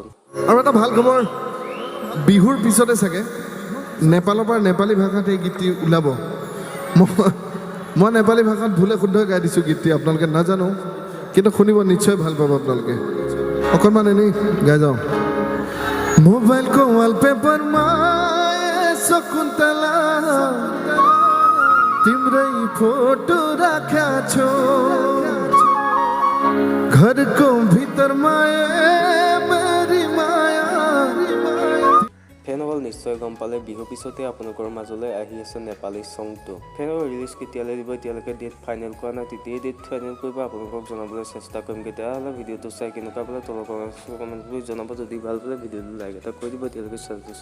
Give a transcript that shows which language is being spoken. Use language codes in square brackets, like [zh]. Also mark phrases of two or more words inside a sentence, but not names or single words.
[as] আৰু এটা ভাল খবৰ, বিহুৰ পিছতে চাগে নেপালৰ পৰা নেপালী ভাষাত এই গীতটি ওলাব। মই নেপালী ভাষাত ভুলে শুদ্ধই গাই দিছোঁ গীতটি, আপোনালোকে নাজানো, কিন্তু শুনিব নিশ্চয় ভাল পাব আপোনালোকে। অকণমান এনেই গাই যাওঁ। [ne] मोबाइलको वालपेपरमा शकुन्तला तिम्रै फोटो राख्या छौ, घरको भितरमा मेरी माया। [as] ফেনসকল নিশ্চয় গম পালে, বিহু পিছতে আপোনালোকৰ মাজলৈ আহি আছে নেপালী চংটো। ফেনৰ ৰিলিজ কেতিয়ালৈ দিব এতিয়ালৈকে [en] date final [as] কৰা নাই, তেতিয়াই [en] date final [as] কৰিব আপোনালোকক জনাবলৈ চেষ্টা কৰিম। তেতিয়াহ'লে ভিডিঅ'টো চাই কেনেকুৱা পালে তলৰ কমেণ্ট কৰি জনাব। যদি ভাল পালে ভিডিঅ'টো লাইক এটা কৰি দিব।